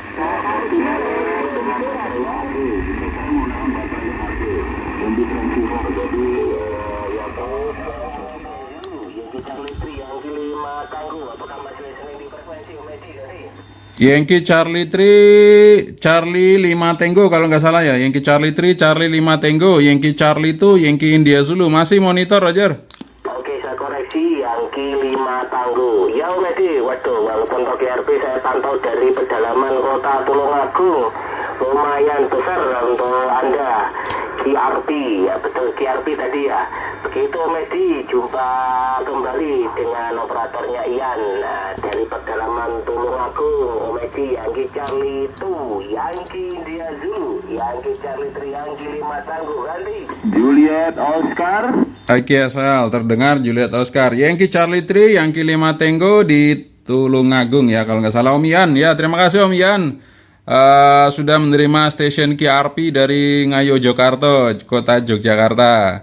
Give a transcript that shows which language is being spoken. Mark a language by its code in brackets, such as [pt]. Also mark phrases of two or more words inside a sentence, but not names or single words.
[id] Yankee Charlie 3, Charlie 5 Tango kalau nggak salah ya. Yankee Charlie 3, Charlie 5 Tango, Yankee Charlie 2, Yankee India Zulu. Masih monitor Roger. Oke, saya koreksi, Yankee 5 Tango. Ya Om Edi, waduh, walaupun pakai RP saya pantau dari pedalaman kota Tulungagung. Lumayan besar untuk Anda. QRP, ya betul QRP tadi ya. Begitu Om Edi, jumpa kembali dengan operatornya Ian. Nah, dari pedalaman Tulungagung, Om Edi, Yankee Charlie 2, Yankee India Zulu, Yankee Charlie 3, Yankee 5 Tango, ganti Juliet Oscar. Oke, asal terdengar Juliet Oscar. Yankee Charlie 3, Yankee 5 Tango di Tulungagung ya kalau nggak salah Om Ian. Ya, terima kasih Om Ian. Sudah menerima stasiun QRP dari Ngayo Jogarta, kota Yogyakarta.